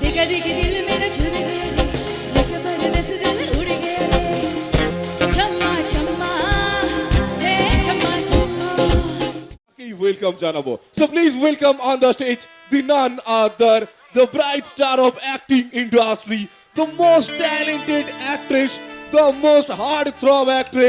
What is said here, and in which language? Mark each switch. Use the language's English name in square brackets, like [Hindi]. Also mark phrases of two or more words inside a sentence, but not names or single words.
[Hindi] दिखे दिल मेरा छूट गया रे, लेके परदेस दिल उड़ गया रे, छम्मा छम्मा हे छम्मा छम्मा। [Bangla] Welcome জানাবো. [English] So please welcome on the stage the none other, the bright star of acting industry, the most talented actress, the most heartthrob actress.